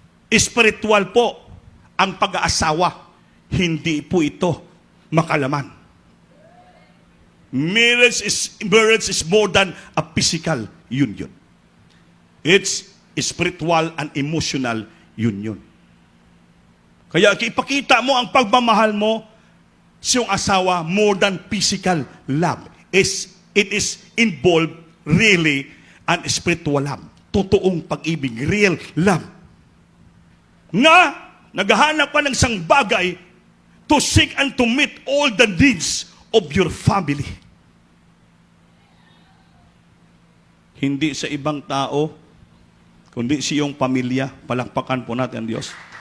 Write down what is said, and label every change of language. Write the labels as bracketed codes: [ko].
[tl] Spiritual po ang pag-aasawa. Hindi po ito makalaman. [en] Marriage is more than a physical union. It's spiritual and emotional union. [tl] Kaya ipakita mo ang pagmamahal mo sa iyong asawa [en] more than physical love. It is involved really and spiritual love. [tl] Totoong pag-ibig, [en] real love. Nga, [tl] naghahanap ka ng isang bagay [en] to seek and to meet all the needs of your family. [tl] Hindi sa ibang tao, kundi sa iyong pamilya. Palakpakan po natin ang Diyos.